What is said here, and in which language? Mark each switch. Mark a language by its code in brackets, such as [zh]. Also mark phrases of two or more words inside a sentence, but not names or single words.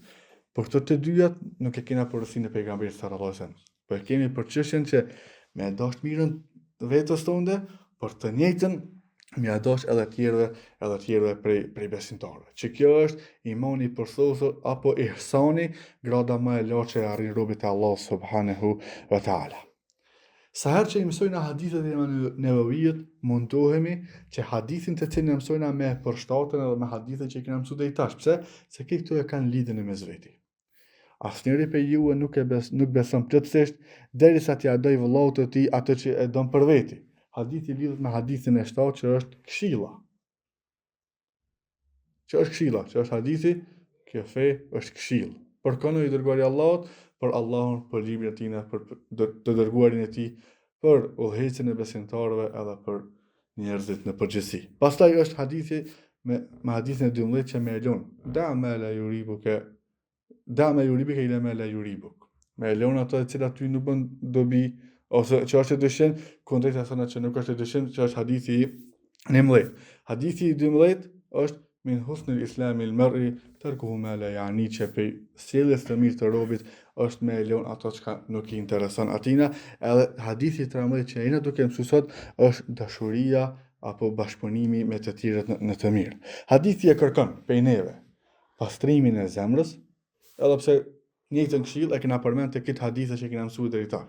[sq] Por këto të dyjat nuk e kena përësinë e pejgamberit [ar] صلى الله عليه وسلم. [sq] Po e kemi për çështjen që me dash mirën vetës tonde, por të njëjtën me dash edhe tjerëve prej besimtarëve. Që kjo është imani përsosur apo ihsani, grada më e lartë që arrin robi te Allah [ar] سبحانه وتعالى. [sq] Sa herë që i mësojna hadithet e Nevevijit, mundohemi që hadithin të cilin e mësojna me përshtatën edhe me hadithet që i kena mësu dhe i tash. Pse? Se këto e kanë lidhjen e mes veti. Asnjëri prej juve nuk beson plotësisht derisa t'ia doj vëllaut të tij atë që e don për veti. Hadithi lidhet me hadithin e 7 që është këshilla. Që është hadithi, kjo fe është këshill. Përkono i dërguari i Allahut, për Allahun, për librin e tij, për të dërguarin e tij, për udhëhecjen e besimtarëve edhe për njerëzit në përgjithësi. Pastaj është hadithi me hadithin e 12 që më elon. [ar] دع ما لا يريبك إلى ما لا يريبك. [sq] Me elon ato të cilat ty nuk bën dobi ose që është e dëshën, kundrejt asaj që nuk është e dëshën, që është hadithi 11. Hadithi 12 është [ar] من حسن إسلام المرء تركه ما لا يعني, [sq] që prej sjelljes së mirë të robit është me lënë ato që nuk i intereson atina. Edhe hadithi 13 që jena duke mësuar sot është dashuria apo bashkëpunimi me të tjerët në të mirë. Hadithi e kërkon prej neve pastrimin e zemrës, edhe pse njëjtën këshill e kena përmend te këtë hadithe që kena mësuar deri tani.